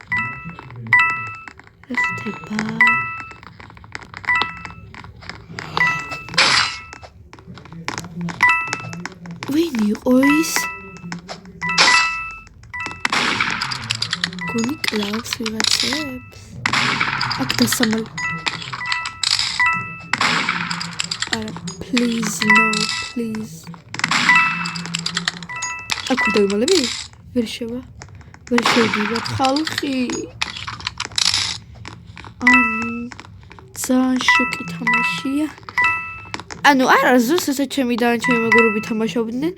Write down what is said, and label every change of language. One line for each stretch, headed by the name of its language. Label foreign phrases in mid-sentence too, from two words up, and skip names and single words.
Georgian: რა ხდება? ვინ იყო ის? გონი კლავს ვიღაცებს. აქ დასამალ. არა,
English: please no, please.
Georgian: აქ დავიმალები? ვერ შევა. ვერ შევდივარ ხალხი. ძალიან შოკი თამაშია. არა, ზუსტად ჩემი და ჩემი მეგობრები თამაშობდნენ.